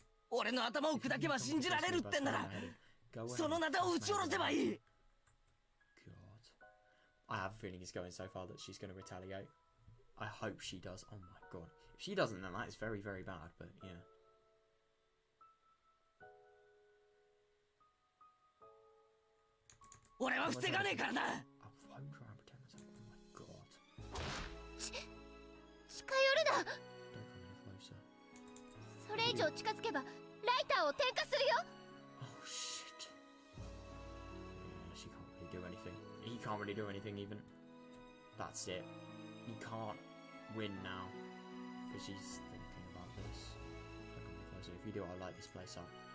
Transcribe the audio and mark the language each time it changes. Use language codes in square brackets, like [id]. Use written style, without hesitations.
[ja] 俺の頭を砕けば信じられるってんなら、そのナタを撃ち下ろせばいい。 [en] God. I have a feeling it's going so far that she's going to retaliate. I hope she does. Oh my god. If she doesn't, then that is very, very bad, but yeah. [ja] 俺は防がねえからな。 [en] I won't try and protect myself. Oh my god. [ja] 近寄るな。 [en] Don't come any closer. [ja] それ以上近づけばライターを点火するよ。 [en] Oh shit. Yeah, she can't really do anything. He can't really do anything even. That's it. He can't win now. Because she's thinking about this. Don't come any closer. If you do, I'll light this place up.